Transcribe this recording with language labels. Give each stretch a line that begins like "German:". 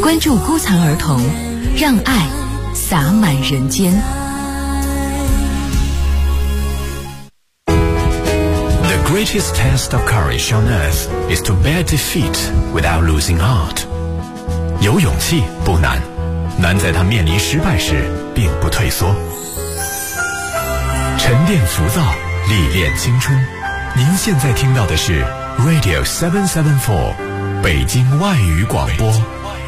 Chinese: 关注孤残儿童，让爱洒满人间。
English: The greatest test of courage on earth is to bear defeat without losing heart.
Chinese: 有勇气不难，难在他面临失败时并不退缩。沉淀浮躁，历练青春。您现在听到的是 Radio 774 北京外语广播。